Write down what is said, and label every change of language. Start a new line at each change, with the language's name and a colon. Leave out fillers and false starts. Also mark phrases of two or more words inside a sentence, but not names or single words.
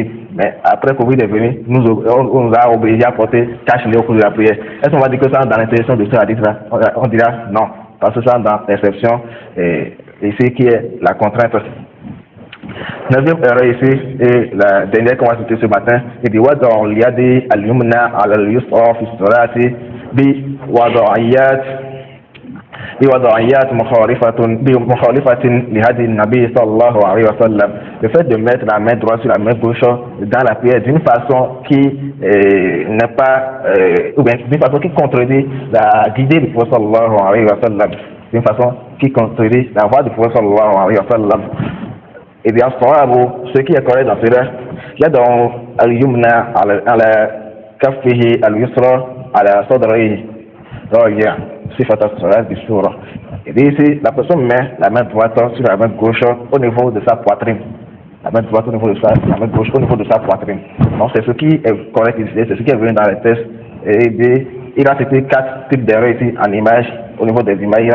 French: Mais après Covid est venu, on nous a obligés à porter cache-nez au cours de la prière. Est-ce qu'on va dire que ça dans l'interdiction de ce hadith-là? On dira non. Parce que ça dans l'exception, ici qui est la contrainte. Neuvième erreur ici, et la dernière qu'on va citer ce matin, il dit
Arabic: وضع اليد اليمنى اليسرى في الصلاة بوضعيات بوضعيات مخالفة لهدي النبي صلى الله عليه وسلم.
French: Le fait de mettre la main droite sur la main gauche dans la prière d'une façon qui n'est pas, ou bien d'une façon qui contredit la guidée du prophète
Arabic: صلى الله عليه وسلم,
French: d'une façon qui contredit la voix du prophète
Arabic: صلى الله عليه وسلم.
French: Et bien, ce qui est correct dans cela, il y a dans
Arabic: اليمنى على كفه اليسرى على صدره رجاء صفة الصلاة بالسورة.
French: Et ici, la personne met la main droite sur la main gauche au niveau de sa poitrine. La main droite au niveau de la main gauche au niveau de sa poitrine. Donc c'est ce qui est correct ici, c'est ce qui est venu dans les textes. Et il a cité 4 types d'erreurs ici en images, au niveau des images.